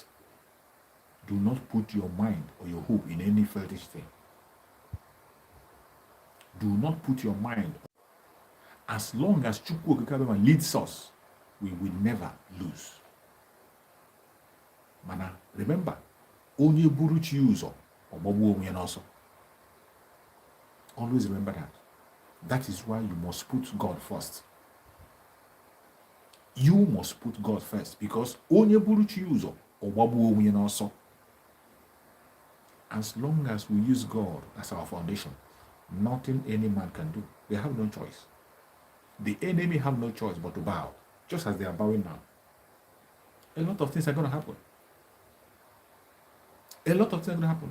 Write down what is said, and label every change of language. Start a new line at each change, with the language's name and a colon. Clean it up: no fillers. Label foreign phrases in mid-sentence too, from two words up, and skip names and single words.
English: Do not put your mind or your hope in any fetish thing. Do not put your mind. As long as Chukwu Okike Abiama leads us, we will never lose. Mana, remember,
Igbo: onye buru chi ụzọ, ọgbagbuo onwe ya n'ọsọ.
English: Always remember that. That is why you must put God first. You must put God first, because
Igbo: onye buru chi ụzọ, ọgbagbuo onwe ya n'ọsọ.
English: As long as we use God as our foundation, nothing any man can do. They have no choice. The enemy have no choice but to bow, just as they are bowing now. A lot of things are going to happen. A lot of things are going to happen.